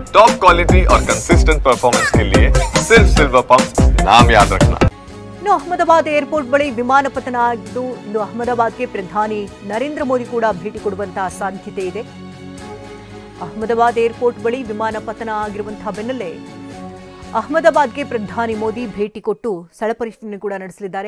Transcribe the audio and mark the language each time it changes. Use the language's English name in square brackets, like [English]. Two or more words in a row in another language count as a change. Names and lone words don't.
[English] top quality [Hindi] और [English] consistent performance [Hindi] के लिए सिर्फ सिल्वर पंप नाम याद रखना। [Kannada] ಇನ್ನು ಅಹಮದಾಬಾದ್ ಏರ್ಪೋರ್ಟ್ ಬಳಿ ವಿಮಾನ ಪತನ ಆಗಿದ್ದು ಇನ್ನು ಅಹಮದಾಬಾದ್ಗೆ ಪ್ರಧಾನಿ ನರೇಂದ್ರ ಮೋದಿ ಕೂಡ ಭೇಟಿ ಕೊಡುವಂತಹ ಸಾಧ್ಯತೆ ಇದೆ. ಅಹಮದಾಬಾದ್ ಏರ್ಪೋರ್ಟ್ ಬಳಿ ವಿಮಾನ ಪತನ ಆಗಿರುವಂತಹ ಬೆನ್ನಲ್ಲೇ ಅಹಮದಾಬಾದ್ಗೆ ಪ್ರಧಾನಿ ಮೋದಿ ಭೇಟಿ ಕೊಟ್ಟು ಸ್ಥಳ ಪರಿಶೀಲನೆ ಕೂಡ ನಡೆಸಲಿದ್ದಾರೆ.